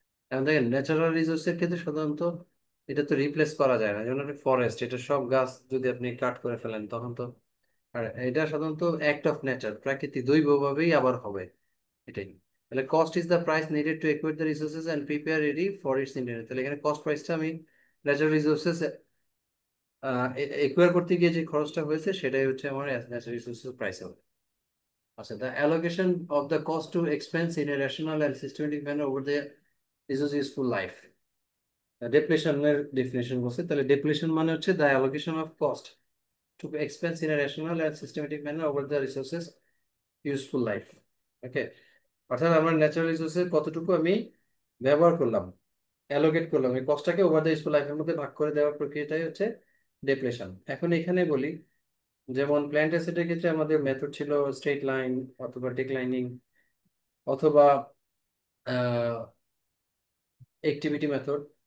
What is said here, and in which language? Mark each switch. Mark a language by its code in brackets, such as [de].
[bn] এখন দেখেন ন্যাচারাল রিসোর্সের ক্ষেত্রে সাধারণত এটা তো রিপ্লেস করা যায় না, যেমন আপনি ফরেস্ট, এটা সব গাছ যদি আপনি কাট করে ফেলেন তখন তো, আর এটা সাধারণত অ্যাক্ট অফ নেচার, প্রাকৃতিক দৈবভাবেই আবার হবে এটাই। [en] তাহলে cost is the price needed to acquire the resources and prepare ready for its internet. [bn] তাহলে এখানে কস্ট প্রাইসটা আমি ন্যাচারাল রিসোর্সেস একুয়ার করতে গিয়ে যে খরচটা হয়েছে সেটাই হচ্ছে আমার ন্যাচারাল রিসোর্সেস প্রাইস হবে। [en] আচ্ছা, the allocation of the cost to expense in a rational and systematic manner over the resource useful life. [bn] ডেপ্লেশনের definition বলছে, তাহলে ডেপ্লেশন মানে হচ্ছে [en] the allocation of cost to expense in a rational and systematic manner over the resources useful life. [bn] ওকে, অর্থাৎ আমার natural রিসোর্সের কতটুকু আমি ব্যবহার করলাম, অ্যালোকেট করলাম, এই কস্টটাকে ওভার দ্য ইউজফুল লাইফের মধ্যে ভাগ করে দেওয়ার প্রক্রিয়াটাই হচ্ছে ডেপ্লেশন। এখন এখানে বলি, যেমন প্ল্যান্ট অ্যাসেটের ক্ষেত্রে আমাদের মেথড ছিল স্ট্রেট লাইন অথবা ডিক্লাইনিং অথবা অ্যাক্টিভিটি মেথড।